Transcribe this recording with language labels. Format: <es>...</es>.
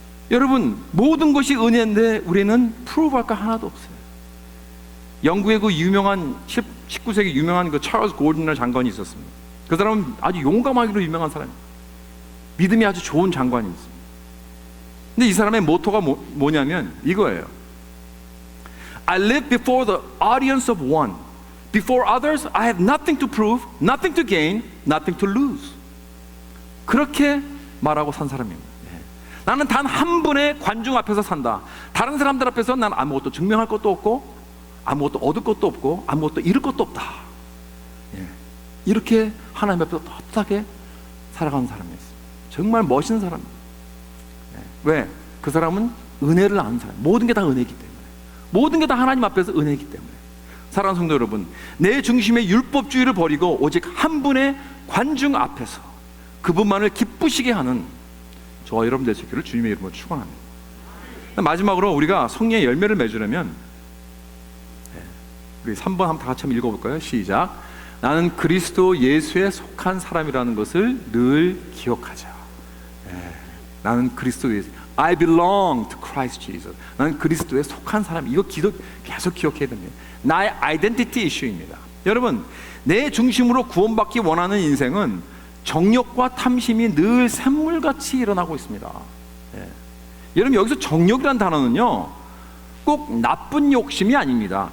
<ko>여러분 모든 것이 은혜인데 우리는 프루브할 거 하나도 없어요. 영국의 그 유명한 19세기 유명한 그 찰스 고든이라는 장관이 있었습니다. 그 사람은 아주 용감하기로 유명한 사람이에요. 믿음이 아주 좋은 장관이었습니다. 근데 이 사람의 모토가 뭐냐면 이거예요.</ko> <en>I live before the audience of one. Before others, I have nothing to prove, nothing to gain, nothing to lose.</en> <ko>그렇게 말하고 산 사람입니다. 나는 단 한 분의 관중 앞에서 산다. 다른 사람들 앞에서 난 아무것도 증명할 것도 없고 아무것도 얻을 것도 없고 아무것도 잃을 것도 없다. 예. 이렇게 하나님 앞에서 떳하게 살아가는 사람이었어요. 정말 멋있는 사람입니다. 예. 왜? 그 사람은 은혜를 아는 사람. 모든 게 다 은혜이기 때문에. 모든 게 다 하나님 앞에서 은혜이기 때문에. 사랑하는 성도 여러분, 내 중심의 율법주의를 버리고 오직 한 분의 관중 앞에서 그분만을 기쁘시게 하는 저와 여러분 되시기를 주님의 이름으로 축원합니다. 마지막으로 우리가 성령의 열매를 맺으려면 우리 3번 한번 다 같이 한번 읽어볼까요? 시작. 나는 그리스도 예수에 속한 사람이라는 것을 늘 기억하자. 나는 그리스도 예수,</ko> <en>I belong to Christ Jesus.</en> <ko>나는 그리스도에 속한 사람. 이거 계속 기억해야 됩니다. 나의 아이덴티티 이슈입니다. 여러분, 내 중심으로 구원받기 원하는 인생은 정욕과 탐심이 늘 샘물같이 일어나고 있습니다. 여러분, 여기서 정욕이라는 단어는요 꼭 나쁜 욕심이 아닙니다.</ko>